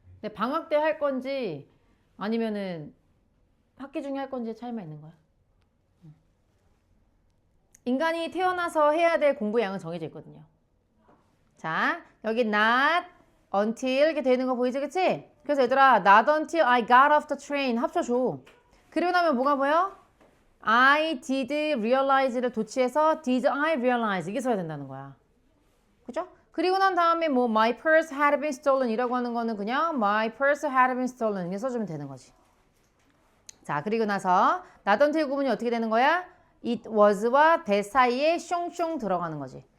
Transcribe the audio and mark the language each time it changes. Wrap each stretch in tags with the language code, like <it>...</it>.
<ko>근데 방학 때 할 건지 아니면은 학기 중에 할 건지 차이만 있는 거야. 인간이 태어나서 해야 될 공부 양은 정해져 있거든요. 자, 여기</ko> <en>not until</en> <ko>이렇게 되는 거 보이지, 그치? 그래서 얘들아,</ko> <en>not until I got off the train</en> <ko>합쳐줘. 그리고 나면 뭐가 보여?</ko> <en>I did realize를</en> <ko>도치해서</ko> <en>did I realize</en> <ko>이게 써야 된다는 거야. 그죠? 그리고 난 다음에 뭐</ko> <en>my purse had been stolen</en> <ko>이라고 하는 거는 그냥 my purse had been stolen 이렇게 써주면 되는 거지. 자, 그리고 나서</ko> <en>not until</en> <ko>구문이 어떻게 되는 거야?</ko> <en>It was</en> <ko>와 that 사이에 숑숑 들어가는 거지.</ko>